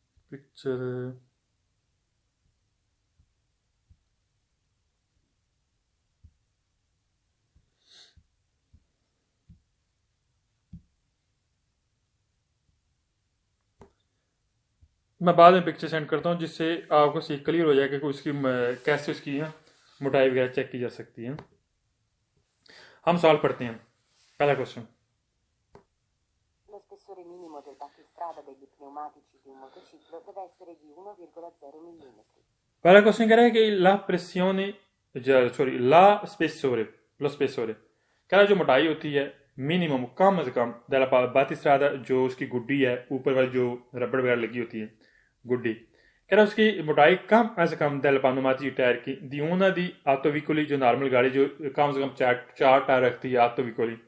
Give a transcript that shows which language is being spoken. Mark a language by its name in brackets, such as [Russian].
[Hindi] Picture मैं बाद में पिक्चर सेंड करता हूँ, जिससे आपको सी क्लियर हो जाएगा कि उसकी कैसे उसकी मोटाई वगैरह चेक की जा सकती है। हम सवाल पढ़ते हैं। पहला question, [Italian] Lo spessore minimo del battistrada degli pneumatici di un motociclo deve essere di 1,0 mm. [Hindi] पहला क्वेश्चन कह रहा है कि [Italian] ला प्रेसियोने, [Hindi] सॉरी [Italian] ला स्पेसोरे, लो स्पेसोरे [Hindi] कह रहा है जो मोटाई होती है मिनिमम कम से कम [Italian] दला बातिस्रादा, [Hindi] जो उसकी गुड्डी है ऊपर वाली जो रबड़ वगैरह लगी होती है गुड्डी, कह रहा उसकी मोटाई कम अज कम [Italian] दल पानुमाती [Hindi] टायर की [Italian] दी ऊना दी आटोविकोली [Hindi] जो नॉर्मल गाड़ी जो कम से कम चार टायर रखती है आटोविकोली।